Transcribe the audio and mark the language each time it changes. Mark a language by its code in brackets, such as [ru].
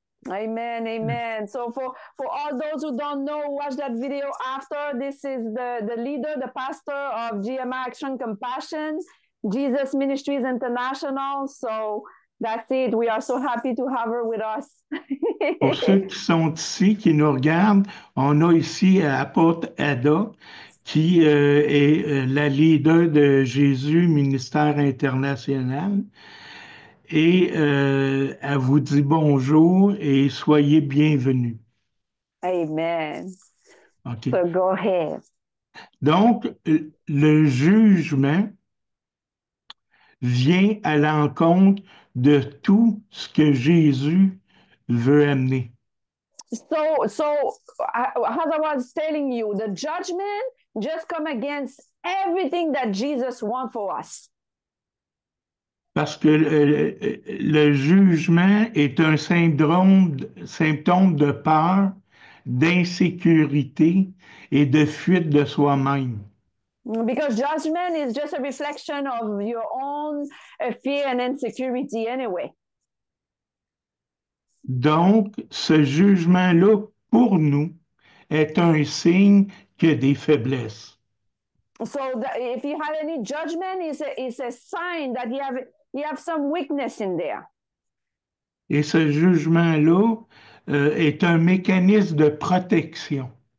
[en] Amen, amen. So for all those who don't know, watch that video after. This is the leader, the pastor of GMI Action Compassion, Jesus Ministries International. So that's it. We are so happy to have her with us. [fr] Pour ceux qui sont ici, qui nous regardent, on a ici apôtre Ada, qui est la leader de Jésus Ministère International. Et elle vous dit bonjour et soyez bienvenus. [en] Amen. OK. So go ahead. [fr] Donc, le jugement vient à l'encontre de tout ce que Jésus veut amener. [en] As I was telling you, the judgment just come against everything that Jesus wants for us. [fr] Parce que le jugement est un symptôme de peur, d'insécurité et de fuite de soi-même. [en] Because judgment is just a reflection of your own fear and insecurity anyway. [fr] Donc, ce jugement-là, pour nous, est un signe qu'il y a des faiblesses. [en] So if you have any judgment, it's a sign that you have some weakness in there. [fr] Et ce jugement-là est un mécanisme de protection.